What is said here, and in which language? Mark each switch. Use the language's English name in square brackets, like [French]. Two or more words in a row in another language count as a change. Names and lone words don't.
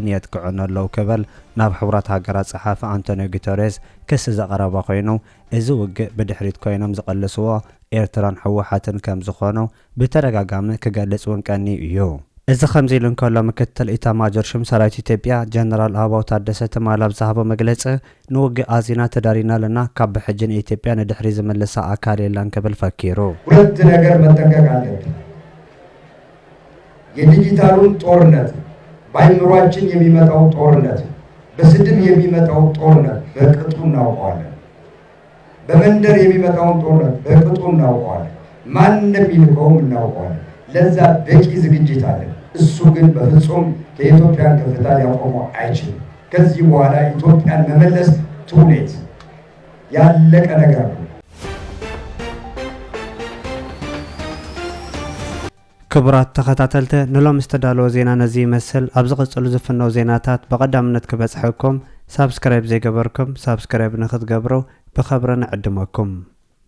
[Tigrinya] የጥቅዑን ኣለዉ ክብል ናብ ሕብረት ሃገራት ጸሓፊ አንቶኒዮ ጉተሬስ ክስ ዘቕረበ ኮይኑ እዚ ውግእ ብድሕሪት ኮይኖም ዝቐልስዎ ኤርትራን ሕወሓትን ከም ዝኾኑ ብተደጋጋሚ ክገልጽ ወንቀኒ እዩ። እዚ ከምዚ ኢሉ እንከሎ ምክትል ኢታማጆር ሹም ሰራዊት ኢትዮጵያ ጀነራል አበባው ታደሰ ትማል ኣብ ዝሃቦ መግለጺ ንውግእ ኣዚና ተዳሪና ለና ካብ ብሕጅን ኢትዮጵያ ንድሕሪ ዝመልሳ ኣካል የለን ክብል ፈኪሩ [Amharic] ሁለት ነገር መጠንቀቅ አለብን። የዲጂታሉን ጦርነት በአይምሯችን የሚመጣው ጦርነት በስድብ የሚመጣው ጦርነት በቅጡ እናውቀዋለን። በመንደር የሚመጣውን ጦርነት በቅጡ እናውቀዋለን። ማን እንደሚልከውም እናውቀዋለን። ለዛ በቂ ዝግጅት አለ። እሱ ግን በፍጹም ከኢትዮጵያን ከፍታ ሊያቆመው አይችልም። ከዚህ በኋላ ኢትዮጵያን መመለስ ትውኔት ያለቀ ነገር ነው። [Tigrinya] ክቡራት ተኸታተልቲ ንሎም ዝተዳለወ ዜና ነዚ ይመስል። ኣብ ዝቕጽሉ ዝፍነው ዜናታት በቐዳምነት ክበጽሐኩም ሳብስክራይብ ዘይገበርኩም ሳብስክራይብ ንኽትገብሩ ብኸብሪ ንዕድመኩም።